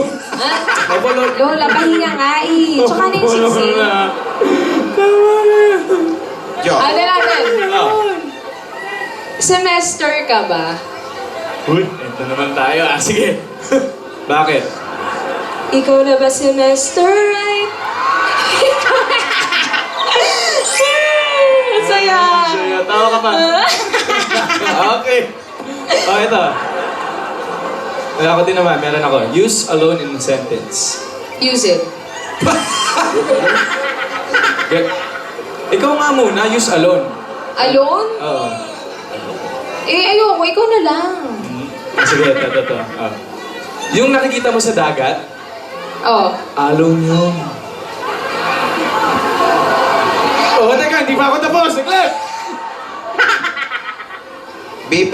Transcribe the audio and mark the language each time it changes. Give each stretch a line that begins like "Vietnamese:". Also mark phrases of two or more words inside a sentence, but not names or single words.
Filipino: Lola, pahinga nga eh. Tsaka na yung sisig. Joke. Ano natin? Semester ka ba? Uy, ito naman tayo. Sige. Bakit? Ikaw na ba semester, right? Saya! Saya, tawa ka pa. Okay. Oh, ito. Ako din naman, meron ako.
English: Use alone in a sentence. Use it.
Filipino: Ikaw nga muna,
English: use alone. Alone?
Filipino: Oo. Ayoko. Ikaw na lang. Sige, ito. Yung nakikita mo sa dagat, Oh. alone yun. Oh, teka, hindi pa ako tapos. Naglag! BP.